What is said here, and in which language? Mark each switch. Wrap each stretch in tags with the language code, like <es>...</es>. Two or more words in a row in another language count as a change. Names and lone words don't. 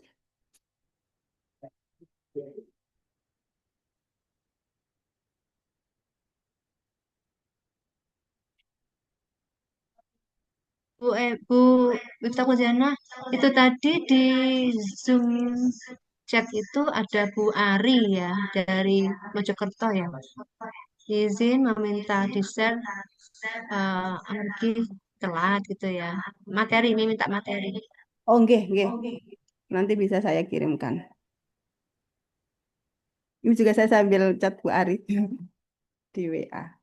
<id>Bu Miftah Kuzena, itu tadi di Zoom chat itu ada Bu Ari ya dari Mojokerto ya. Izin meminta di-share energi telat gitu ya. Minta materi.</id> <jv>Oh, nggih, nggih.</jv> <id>Nanti bisa saya kirimkan. Ini juga saya sambil chat Bu Ari di WA.</id>